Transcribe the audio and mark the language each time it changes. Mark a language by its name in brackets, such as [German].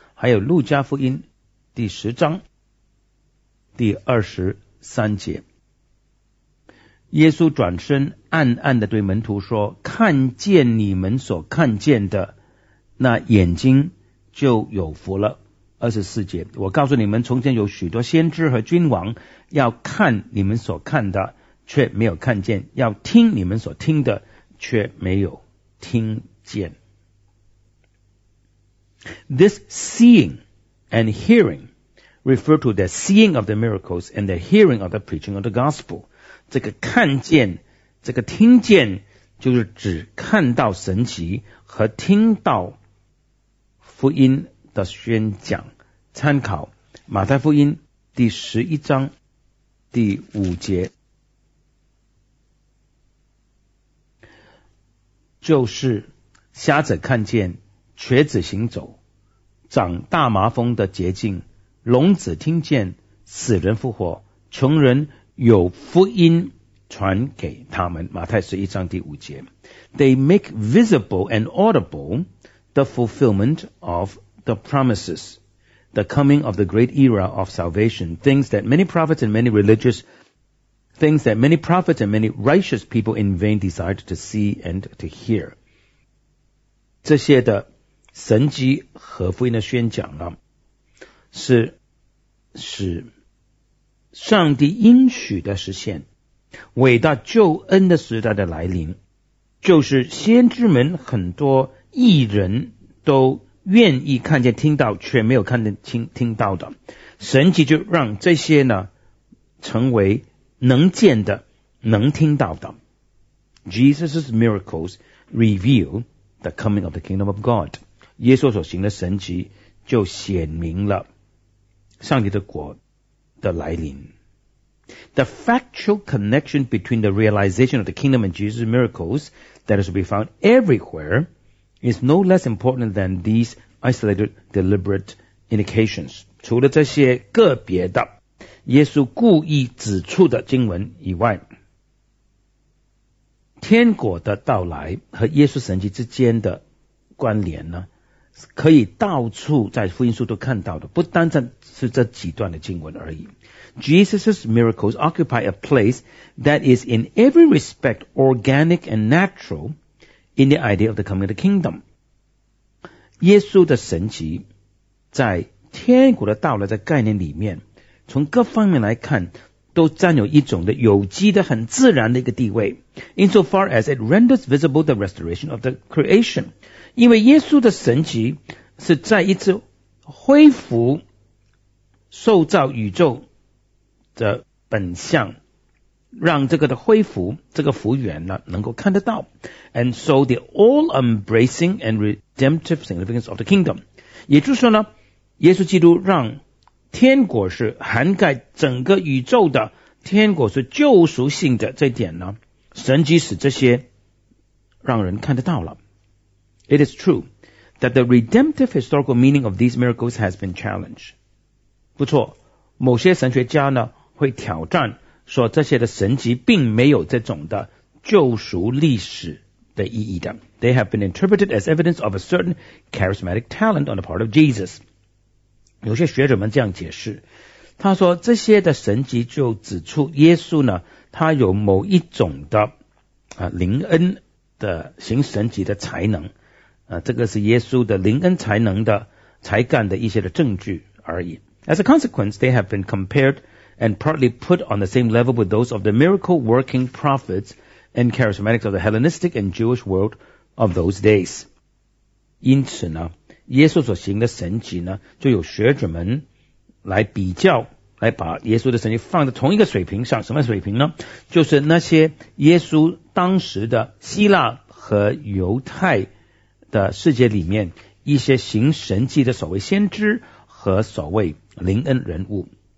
[Chinese] 还有路加福音第十章第23节，耶稣转身暗暗地对门徒说，看见你们所看见的，那眼睛就有福了。 24节，我告诉你们，从前有许多先知和君王，要看你们所看的却没有看见，要听你们所听的却没有听见。 [English] This seeing and hearing refer to the seeing of the miracles and the hearing of the preaching of the gospel. [Chinese] 这个看见，这个听见，就是指看到神奇和听到福音的宣讲。参考马太福音第11章第5节，就是瞎子看见，瘸子行走，长大麻风的洁净，聋子听见，死人复活，穷人有福音传给他们。马太11章第5节。 [English] They make visible and audible the fulfillment of the promises, the coming of the great era of salvation, things that many prophets and many righteous people in vain desired to see and to hear. [Chinese] 这些的神迹和福音的宣讲啊，是上帝应许的实现，伟大救恩的时代的来临，就是先知们很多义人都愿意看见听到却没有看见 听到的，神迹就让这些呢成为能见的能听到的。 [English] Jesus' miracles reveal the coming of the kingdom of God. [Chinese] 耶稣所行的神迹就显明了上帝的国的来临。 [English] The factual connection between the realization of the kingdom and Jesus' miracles that is to be found everywhere is no less important than these isolated deliberate indications. [Chinese] 除了这些个别的耶稣故意指出的经文以外，天国的到来和耶稣神迹之间的关联呢，可以到处在福音书都看到的，不单单是这几段的经文而已。 [English] Jesus' miracles occupy a place that is in every respect organic and natural in the idea of the coming of the kingdom. [Chinese] 耶稣的神迹在天国的到来的概念里面，从各方面来看都占有一种的有机的很自然的一个地位。 [English] Insofar as it renders visible the restoration of the creation, [Chinese] 因为耶稣的神迹是在一次恢复受造宇宙的本相，让这个的恢复这个复原呢能够看得到。 [English] And so the all-embracing and redemptive significance of the kingdom, [Chinese] 也就是说呢，耶稣基督让天国是涵盖整个宇宙的，天国是救赎性的，这点呢神迹使这些让人看得到了。 [English] It is true that the redemptive historical meaning of these miracles has been challenged. [Chinese] 不错，某些神学家呢会挑战说这些的神迹并没有这种的救赎历史的意义的。 [English] They have been interpreted as evidence of a certain charismatic talent on the part of Jesus. [Chinese] 有些学者们这样解释，他说这些的神迹就指出耶稣呢，他有某一种的灵恩的行神迹的才能，这个是耶稣的灵恩才能的才干的一些的证据而已。 [English] As a consequence, they have been compared and partly put on the same level with those of the miracle working prophets and charismatics of the Hellenistic and Jewish world of those days. [Chinese] 因此呢，耶稣所行的神迹呢，就有学者们来比较，来把耶稣的神迹放在同一个水平上。什么水平呢？就是那些耶稣当时的希腊和犹太的世界里面一些行神迹的所谓先知和所谓灵恩人物。